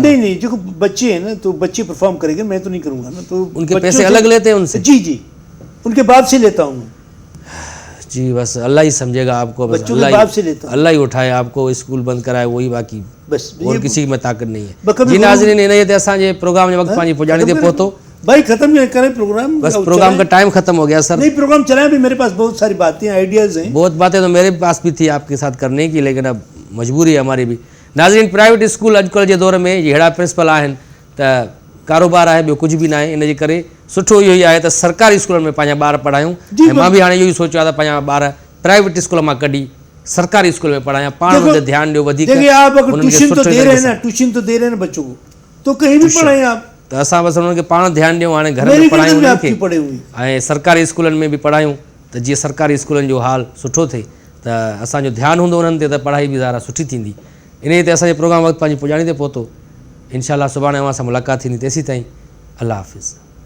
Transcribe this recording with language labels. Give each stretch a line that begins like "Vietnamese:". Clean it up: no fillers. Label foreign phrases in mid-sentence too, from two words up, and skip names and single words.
Urdu: نہیں نہیں، جو بچے ہیں نا، تو بچے پرفارم کریں گے، میں تو نہیں کروں گا نا. तो उनके बच्चों पैसे से- الگ لیتے ہیں ان سے? جی جی، ان کے باپ سے لیتا ہوں. جی، بس اللہ ہی سمجھے گا آپ کو، بس بچوں کے باپ سے لیتا ہوں. اللہ ہی اٹھائے آپ کو، اسکول بند کرائے، وہی، باقی बस और ये- کسی میں طاقت نہیں ہے. बकबी जी गुरु-
Sindhi: नाज़रीन, इन ते असांजे प्रोग्राम जो वक्त पंहिंजी पुॼाणी ते पहुतो,
Urdu: بھائی ختم کریں پروگرام. बस और پروگرام کا चलाएं। ٹائم ختم ہو گیا سر. نہیں، پروگرام چلائیں بھی، میرے پاس بہت ساری باتیں، آئیڈیاز ہیں. بہت باتیں تو میرے پاس بھی تھیں آپ کے ساتھ کرنے کی، لیکن اب مجبوری ہے ہماری بھی.
Sindhi: नाज़रीन, प्राइवेट स्कूल अॼुकल्ह जे दौर में जहिड़ा प्रिंसिपल आहिनि त कारोबार आहे, ॿियो कुझु बि न आहे। इन जे करे सुठो इहो ई आहे त सरकारी स्कूलनि में पंहिंजा ॿार पढ़ायूं। ऐं मां बि हाणे इहो ई सोचियो आहे त पंहिंजा ॿार प्राइवेट स्कूल मां कढी सरकारी स्कूल में पढ़ायां। पाण
Urdu: देखो-
Sindhi: हुन ते ध्यानु ॾियो वधीक।
Urdu: دیکھیے، آپ اگر
Sindhi: उन्हनि खे
Urdu: ٹیوشن تو
Sindhi: सुठे
Urdu: دے رہے ہیں
Sindhi: ढंग
Urdu: ना,
Sindhi: सां।
Urdu: ٹیوشن تو دے رہے ہیں نا بچوں کو، تو کہیں بھی پڑھائیں آپ.
Sindhi: त असां बसि उन्हनि खे पाण ध्यानु ॾियूं, हाणे घर
Urdu: मेरे
Sindhi: में
Urdu: घर
Sindhi: पढ़ायूं
Urdu: में
Sindhi: उन्हनि
Urdu: आपकी
Sindhi: खे,
Urdu: پڑھے ہوئے.
Sindhi: ऐं सरकारी स्कूलनि में बि पढ़ायूं त जीअं सरकारी स्कूलनि जो हाल सुठो थिए, त असांजो ध्यानु हूंदो उन्हनि ते, त पढ़ाई बि ज़ारा सुठी थींदी। इन ते असांजो प्रोग्राम वक़्तु पंहिंजी पुॼाणी ते पहुतो। इंशाअल्लाह सुभाणे अवां सां मुलाक़ात थींदी। तेसीं ताईं अल्लाह हाफ़िज़।